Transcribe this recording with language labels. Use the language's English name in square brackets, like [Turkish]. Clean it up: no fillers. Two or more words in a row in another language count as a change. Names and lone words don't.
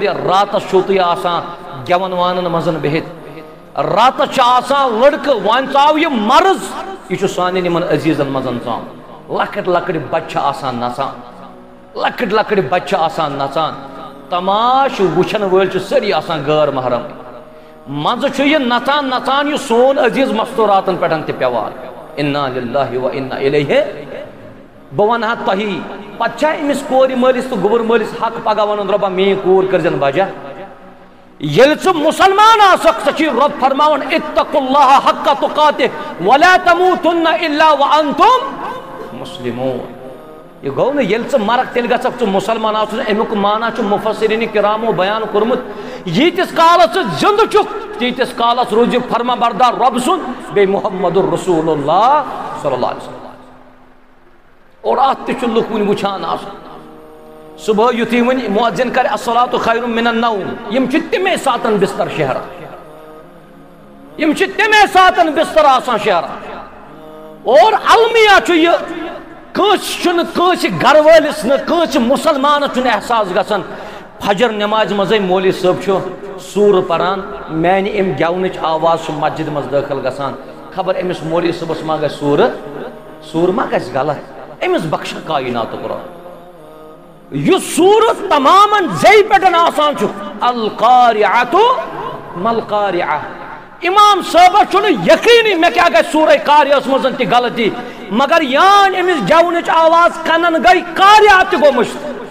[Kashmiri] راتس چھُو تُہۍ آسان گٮ۪ون وانن منٛز بِہِتھ راتس چھُ آسان لڑکہٕ وۄنۍ ژاو یہِ مرض یہِ چھُ سانٮ۪ن یِمن عزیٖزن منٛز ژامُت لۄکٕٹۍ لۄکٕٹۍ بچہِ چھِ آسان نژان لۄکٕٹۍ لۄکٕٹۍ بچہِ چھِ آسان نژان تماش وٕچھن وٲلۍ چھِ سٲری آسان غٲر محرم منٛزٕ چھُ یہِ نژان نژان یہِ سون عزیٖز مستوٗراتن پٮ۪ٹھ تہِ پیوان [Arabic] انا للہ و انا الیہ [Kashmiri] بہٕ ونہٕ ہا تۄہی پتہٕ چھا أمِس کورِ مٲلِس تہٕ گوٚبُر مٲلِس حق پگاہ ونُن رۄبا میٛٲنۍ کوٗر کٔرزٮ۪ن بجا ییٚلہِ ژٕ مُسلمان آسکھ ژےٚ چھُے رۄب فرماوان [Arabic] اتقوا اللہ حق تقاتہ ولا تموتن الا وانتم مسلمون [Kashmiri] یہ گوٚو نہٕ ییٚلہِ ژٕ مرکھ تیٚلہِ گژھکھ ژٕ مُسلمان آسُن امیُک معنا چھُ مُفسریٖنِ کِرامو بیان کوٚرمُت ییٖتِس کالس ژٕ زِندٕ چھُکھ تیٖتِس کالس روزِ فرما بردار رۄب سُنٛد بیٚیہِ [Arabic] محمد رسول اللہ صلی اللہ علیہ وسلم [Kashmiri] اور اتھ تہِ چھُ لُکھ وُنہِ وٕچھان آسان صبح یُتھُے وۄنۍ مُعزِن کرِ [Arabic] الصلاۃ خیر من النوم [Kashmiri] یِم چھِ تمے ساتن بستر شہران یِم چھِ تمے ساتن بستر آسان شہران اور المیہ چھُ یہِ کٲنٛسہِ چھُنہٕ کٲنٛسہِ گرٕ وٲلِس نہٕ کٲنٛسہِ مُسلمانس چھُنہٕ احساس گژھان فجر نٮ۪مازِ منٛزٕے مولوی صٲب چھُ سوٗرٕ پران میانہِ امہِ گٮ۪ونٕچ آواز چھُ مسجد منٛز دٲخل گژھان خبر أمِس مولوی صٲبس ما گژھِ سوٗرٕ ما گژھِ غلط أمِس بخشا کایناتُک رۄب یُس سوٗرٕ تمامن زیٚیہِ پٮ۪ٹھ آسان چھُ [Arabic] القارعۃ ملقارعہ [Kashmiri] امام صٲبس چھُنہٕ یقیٖنی مےٚ کیٛاہ گژھِ سوٗرے قاریہس منٛز تہِ غلطی مگر یان أمِس گٮ۪ونٕچ آواز کنن گٔے قارعہ تہِ گوٚو مٔشتھ